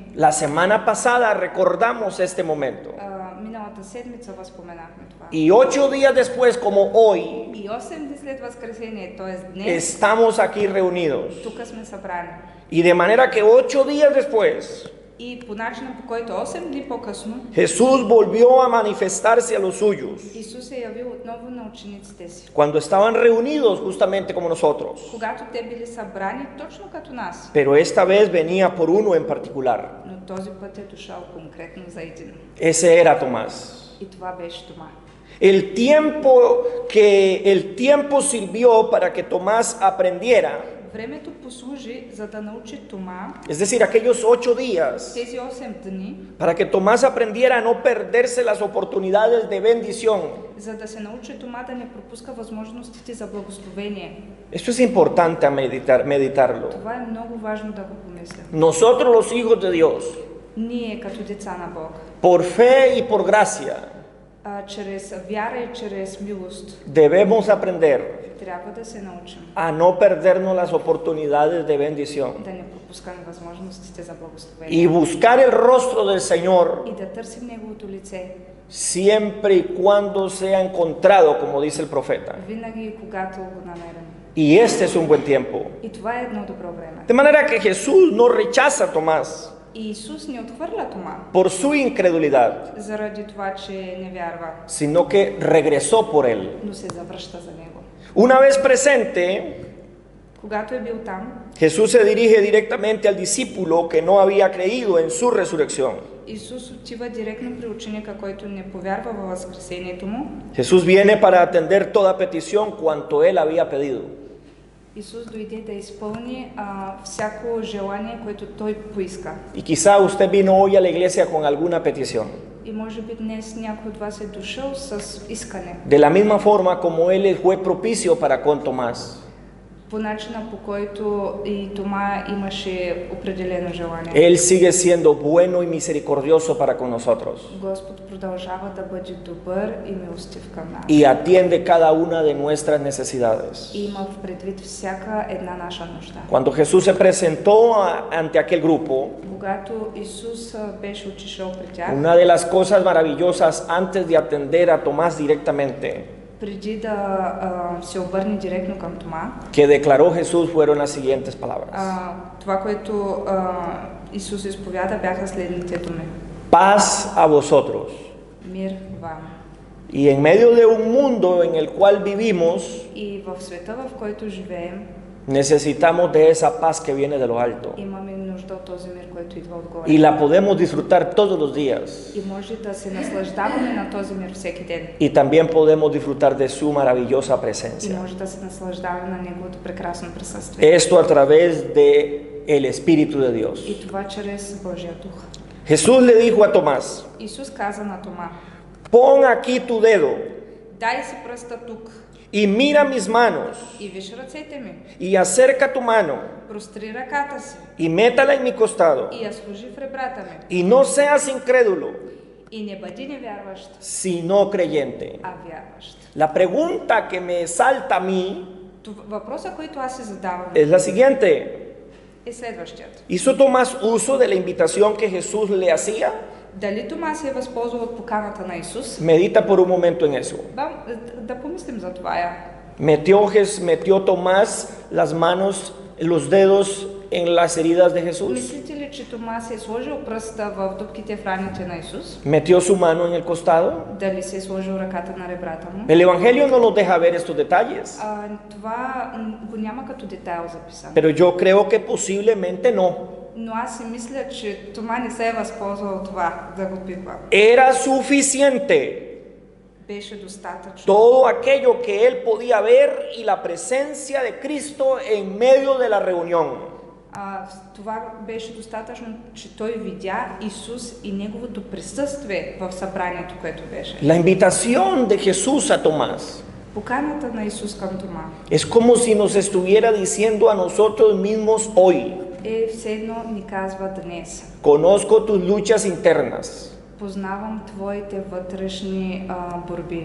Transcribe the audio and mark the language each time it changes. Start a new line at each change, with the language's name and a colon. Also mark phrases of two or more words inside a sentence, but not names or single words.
Spanish: la semana pasada recordamos este momento.
Bulgarian: миналата седмица възпоменахме това.
Spanish: Y 8 días después, como hoy,
Bulgarian: И 8 дни след възкресение, т.е. днес,
Spanish: estamos aquí reunidos.
Bulgarian: тук сме събрани.
Spanish: Y de manera que 8 días después,
Bulgarian: И по начина, по който 8 дни по-късно,
Spanish: Jesús volvió a manifestarse a los suyos
Bulgarian: Исус се явил отново на учениците си.
Spanish: cuando estaban reunidos justamente como nosotros.
Bulgarian: Когато те били събрани точно като нас.
Spanish: Pero esta vez venía por uno en particular.
Bulgarian: Но този път е дошъл конкретно за един.
Spanish: Ese era Tomás.
Bulgarian: И това беше Тома.
Spanish: El tiempo sirvió para que Tomás aprendiera,
Bulgarian: Времето послужи за да научи Тома,
Spanish: es decir, aquellos 8 días,
Bulgarian: тези 8 дни,
Spanish: para que Tomás aprendiera a no perderse las oportunidades de bendición.
Bulgarian: за да се научи Тома да не пропуска възможностите за благословение.
Spanish: Esto es importante a meditarlo.
Bulgarian: Това е много важно да го помислим.
Spanish: Nosotros los hijos de Dios,
Bulgarian: Ние като деца на Бог,
Spanish: por fe y por gracia,
Bulgarian: чрез вяра и чрез милост,
Spanish: debemos aprender
Bulgarian: трябва да се научим
Spanish: a no perdernos las oportunidades de bendición
Bulgarian: да не пропускаме възможностите за
Spanish: y
Bulgarian: благословение
Spanish: buscar el rostro del Señor
Bulgarian: и да търсим Неговото лице,
Spanish: siempre y cuando sea encontrado, como dice el profeta.
Bulgarian: винаги и когато го намерим.
Spanish: Y este es un buen tiempo.
Bulgarian: И това е едно добро време.
Spanish: De manera que Jesús no rechaza a Tomás
Bulgarian: И Исус не отхвърля Тома
Spanish: por su incredulidad,
Bulgarian: заради това, че не вярва,
Spanish: sino que regresó por él.
Bulgarian: но се завръща за него.
Spanish: Una vez presente,
Bulgarian: Когато е бил там,
Spanish: Jesús se dirige directamente al discípulo que no había creído en su resurrección.
Bulgarian: Исус отива директно при ученика, който не повярва във възкресението му.
Spanish: Jesús viene para atender toda petición cuanto él había pedido.
Bulgarian: Исус дойде да изпълни всяко желание, което той поиска.
Spanish: Y quizá usted vino hoy a la iglesia con alguna petición.
Bulgarian: И може би днес някой от вас е дошъл с искане.
Spanish: De la misma forma como él fue propicio para con Tomás.
Bulgarian: По начина, по който и Тома имаше определено желание.
Spanish: Él sigue siendo bueno y misericordioso para con nosotros.
Bulgarian: Господ продължава да бъде добър и милостив към нас.
Spanish: Y atiende cada una de nuestras necesidades.
Bulgarian: И има в предвид всяка една наша нужда.
Spanish: Cuando Jesús se presentó ante aquel grupo,
Bulgarian: Когато Исус беше отишъл при тях,
Spanish: una de las cosas maravillosas antes de atender a Tomás directamente,
Bulgarian: преди да се обърне директно към Тома,
Spanish: que declaró Jesús fueron las siguientes palabras.
Bulgarian: това, което Исус изповяда, бяха следните думи.
Spanish: Paz a vosotros.
Bulgarian: Мир вам.
Spanish: Y en medio de un mundo en el cual vivimos,
Bulgarian: И в света, в който живеем,
Spanish: necesitamos de esa paz que viene de lo alto.
Bulgarian: имаме нужда от този мир, който идва отгоре.
Spanish: Y la podemos disfrutar todos los días.
Bulgarian: И може да се наслаждаваме на този мир всеки ден.
Spanish: Y también podemos disfrutar de su maravillosa
Bulgarian: И
Spanish: presencia.
Bulgarian: може да се наслаждаваме на Неговото прекрасно присъствие.
Spanish: Esto a través de el Espíritu de Dios.
Bulgarian: И това чрез Божия дух.
Spanish: Jesús le dijo a Tomás,
Bulgarian: Исус каза на Тома:
Spanish: pon aquí tu dedo
Bulgarian: дай си пръста тук
Spanish: y mira mis manos
Bulgarian: и виж ръцете ми.
Spanish: y acerca tu mano
Bulgarian: Простри ръката си
Spanish: y métala en mi costado
Bulgarian: и я сложи в ребрата ми.
Spanish: y no seas incrédulo,
Bulgarian: И не бъди невярващ,
Spanish: sino creyente.
Bulgarian: а вярващ.
Spanish: La pregunta que me salta a mí
Bulgarian: Въпросът, който аз си задавам,
Spanish: es la siguiente.
Bulgarian: е следващият.
Spanish: ¿Hizo Tomás uso de la invitación que Jesús le hacía?
Bulgarian: Дали Тома се е възползвал от поканата на Исус?
Spanish: Medita por un momento en eso.
Bulgarian: Да помислим за това.
Spanish: Metió Tomás las manos, los dedos en las heridas de Jesús.
Bulgarian: Мислите ли, че Тома се е сложил пръста в дупките в раните на Исус?
Spanish: Metió su mano en el costado.
Bulgarian: Дали се е сложил ръката на ребрата му?
Spanish: El Evangelio no nos deja ver estos detalles,
Bulgarian: Това го няма като детайл записано.
Spanish: pero yo creo que posiblemente no.
Bulgarian: Но аз си мисля, че Тома не се е възползвал от това да го пипа.
Spanish: Era suficiente
Bulgarian: Беше достатъчно.
Spanish: todo aquello que él podía ver y la presencia de Cristo en medio de la reunión.
Bulgarian: Това беше достатъчно, че той видя Исус и неговото присъствие в събранието, което беше.
Spanish: La invitación de Jesús a Tomás
Bulgarian: Поканата на Исус към Тома
Spanish: es como si nos estuviera diciendo a nosotros mismos hoy:
Bulgarian: е все едно ни казва днес.
Spanish: conozco tus luchas internas,
Bulgarian: Познавам твоите вътрешни борби.